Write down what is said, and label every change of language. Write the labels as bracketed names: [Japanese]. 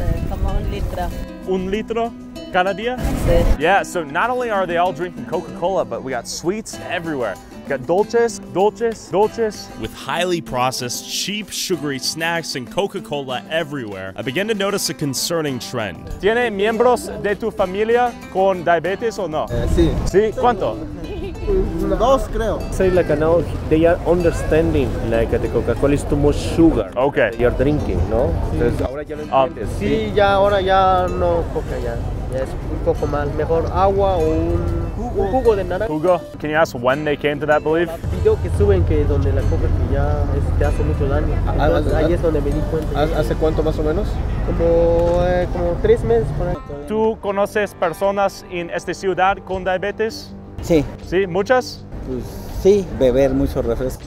[Spanish] Como 1 litro. 1 litro cada día? Sí. [English] Yeah, so not only are they all drinking Coca-Cola, but we got sweets everywhere. We got dulces, dulces, dulces. With highly processed, cheap, sugary snacks and Coca-Cola everywhere, I began to notice a concerning trend. [Spanish] ¿Tiene miembros de tu familia con diabetes o no? Sí. Sí, ¿cuánto? 2 creo. [English] Say like now they are understanding like the Coca-Cola is too much sugar. Okay. You're drinking, ¿no? [Spanish] Entonces ahora ya lo entiendes. Sí, ya ahora ya no Coca ya. Ya es un poco más. Mejor agua o un jugo de naranja. [English] Hugo, can you ask when they came to that belief? [Spanish] Video que suben que donde la Coca que ya te hace mucho daño. Entonces, ahí es donde me di cuenta. ¿Hace cuánto más o menos? Como 3 meses por ahí. ¿Tú conoces personas en esta ciudad con diabetes? Sí, ¿Sí? ¿Muchas? pues sí, beber mucho refresco.